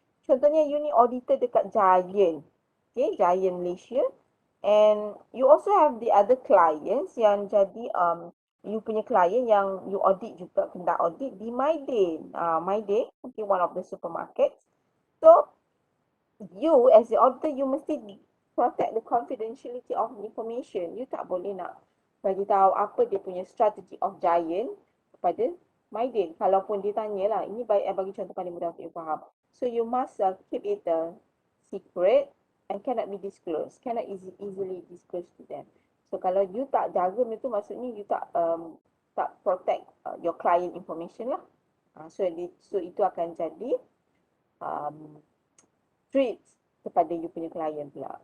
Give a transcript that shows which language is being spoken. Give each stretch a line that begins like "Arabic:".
English: Contohnya you ni auditor dekat Giant, okay, Giant Malaysia, and you also have the other clients
Malay: yang jadi you punya client yang you audit juga, kena audit di Mydin,
English: okay, one of the supermarkets. So you as the auditor, you mesti protect the confidentiality of the information.
Malay: You tak boleh nak bagi tahu apa dia punya strategy of Giant kepada Mydin. Kalaupun dia tanyalah, ini bagi contoh paling mudah untuk you faham.
English: So you must keep it secret and cannot be disclosed, cannot easily disclosed to them.
Malay: So kalau you tak jaga itu, maksudnya you tak protect
English: your client information
Malay: lah. So itu akan jadi threat kepada you punya client pula.